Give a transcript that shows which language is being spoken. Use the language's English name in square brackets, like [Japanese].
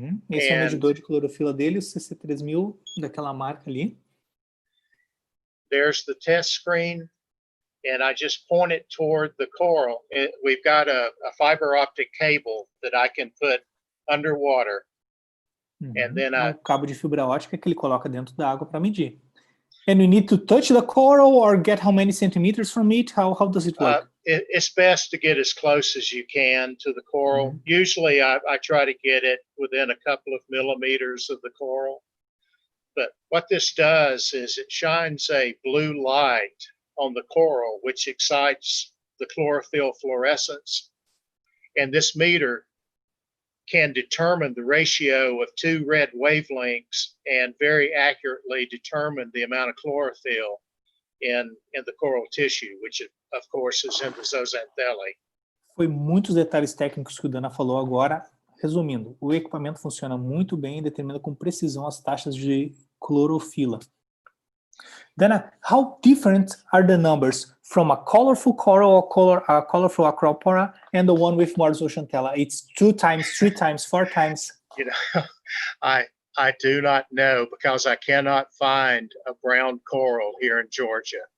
[Portuguese] Esse é o medidor de clorofila dele, o CC3000 daquela marca ali. [English] There's the test screen, and I just point it toward the coral. We've got a fiber optic cable that I can put underwater. And then [Portuguese] um cabo de fibra ótica que ele coloca dentro da água para medir. [English] And you need to touch the coral or get how many centimeters from it? How does it work? It's best to get as close as you can to the coral. Usually I try to get it within a couple of millimeters of the coral. But what this does is it shines a blue light on the coral, which excites the chlorophyll fluorescence. And this meter can determine the ratio of 2 red wavelengths and very accurately determine the amount of chlorophyll in the coral tissue, which of course is in the zooxanthellae. [Portuguese] Foi muitos detalhes técnicos que o Dana falou agora. Resumindo, o equipamento funciona muito bem e determina com precisão as taxas de clorofila. [English] Dana, how different are the numbers from a colorful coral or a colorful Acropora and the one with more zooxanthella? It's 2 times, 3 times, 4 times. You know, I do not know because I cannot find a brown coral here in Georgia.